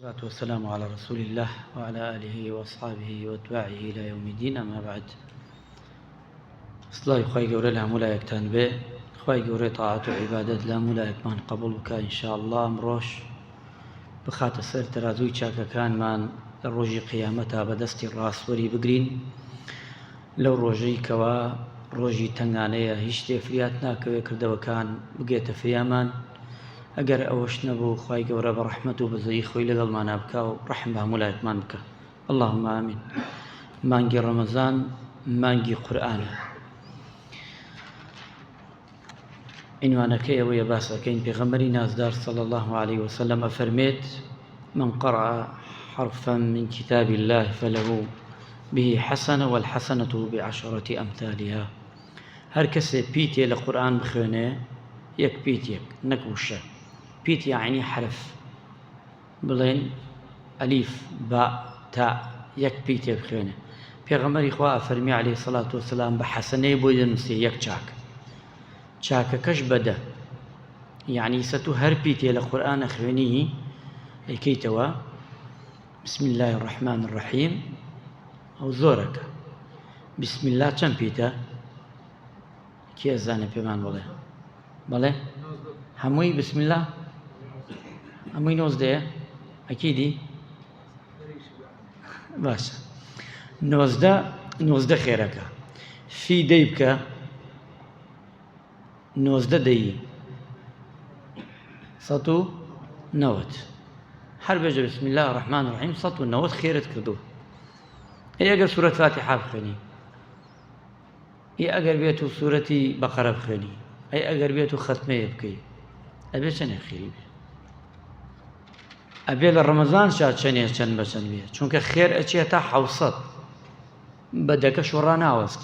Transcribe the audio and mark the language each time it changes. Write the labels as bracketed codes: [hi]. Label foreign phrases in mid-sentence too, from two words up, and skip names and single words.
[ar] والصلاة والسلام على رسول الله وعلى آله وأصحابه وأتباعه إلى يوم الدين. أما بعد، [ckb] صلاة خواهی گەورە لە هەموو لایەکتان بێ، خواهی گەورەی تاعات و عیبادەت لە هەموو لایەکمان قبول بکە [ar] ئینشاء الله. [ckb] ئەمڕۆش بخاتە سەر تەرازووی چاکەکانمان لە ڕۆژی قیامەتە بەدەستی ڕاستوەری بگرین، لەو ڕۆژەی کەوا ڕۆژی تەنگانەیە، هیچ شتێ فریات ناکەوێت کردەوەکان بگێتە فریامان. ئەگەر ئەوەش نەبوو، خی گەورە بە ڕەحمەت و بەزەیی خۆی لەگەڵمانە بکە و ڕەحم بە هەموو لایەکمان بکە. [ar] اللهم ئامین. [ckb] مانگی ڕەمەزان مانگی قورئانە. عنوانەکەی ئەوەیە باسەکەین. پێغەمبەری نازدار [ar] صلی الله عليه وسلم [ckb] ئەفەرمێت: [ar] من قرأ حرفا من كتاب الله فله به حسنة والحسنة بعشرة أمثالها. [ckb] هەر کەسێ پیتێ لە قورئان بخوێنێ، یەک پیتێک نەک وشە. پیت یعنی حرف، بڵێن ئەلیف با تا، یەک پیتێ بخوێنێ. پێغەمبەری خوا ئەفەرمی [ar] عەلەیهی سەڵات وەسەلام [ckb] بە حەسەنەی بۆی دەنووسێ یەک چاک، چاکەکەش بەدە. یعنی سە تو هەر پیتێ لە قورئانە خوێنی ئەیکەیتەوە [ar] بسم الله الرحمن الرحیم، [ckb] ئەو زۆرەکە. [ar] بسم الله [ckb] چەند پیتە؟ کێ ئەزانێ پێمان بڵێ؟ بەڵێ هەمووی [ar] بسم الله [ckb] هەمووی 90 ئەکیدی؟ باشە، 90 خێرەکە. فی دەی بکە، 90 دەیی 190. هەر بێژە [ar] بسم الله الرحمن الرحیم [ckb] 190 خێرت کردو. ئەگەر سورەت فاتحە بخوێنی، ئەگەر بێت و سورەتی بەقەرە بخوێنی، ئەگەر بێت و خەتمەیە بکەی، ئەبێ چەندێک خێری بێ. ئەبێ لە ڕەمەزان چەند بەچەند بێ، چونکە خێر ئەچێتە 700 بەدەکە شۆڕا ناوەستێ.